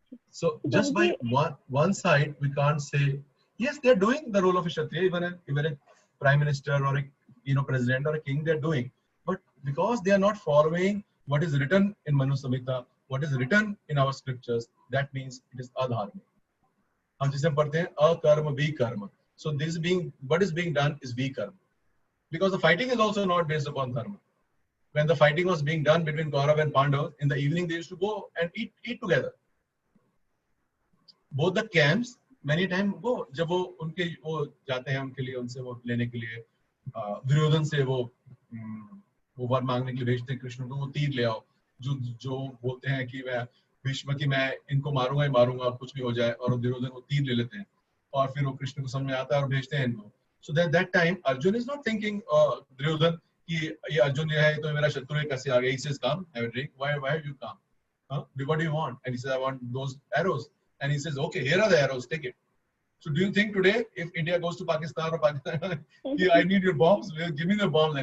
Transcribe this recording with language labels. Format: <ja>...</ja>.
<en>So just by one side, we can't say yes, they are doing the role of a Kshatriya. Even a prime minister or a president or a king, they are doing. But because they are not following what is written in Manu Samhita, what is written in our scriptures, that means it is adharma.</en> <hi>हम जिसे पढ़ते हैं अकर्म विकर्म.</hi> <en>So what is being done is vikarma. Because the fighting is also not based upon dharma. When the fighting was being done between Kaurav and Pandavas, in the evening they used to go and eat together. Both the camps many times</en> <hi>वो जब वो जाते हैं उनके लिए, उनसे वो लेने के लिए दुर्योधन से वो वर मांगने के लिए भेजते हैं कृष्ण को, वो तीर ले आओ, जो बोलते हैं कि मैं भीष्म की मैं इनको मारूंगा ही मारूंगा, कुछ भी हो जाए, और दुर्योधन वो तीर ले लेते हैं और फिर वो कृष्ण को समझ में आता है और भेजते हैं इनको.</hi> <en>So that time Arjun is not thinking Duryodhan</en> <hi>कि ये अर्जुन है तो मेरा शत्रु है, कैसे आ गया.</hi> <en>He says come, have a drink. Why have you come? What do you want? And he says I want those arrows. And he says, okay, here are the arrows, take it. So do you think today, if India goes to Pakistan or Pakistan, I need your bombs, give me the bombs.</en>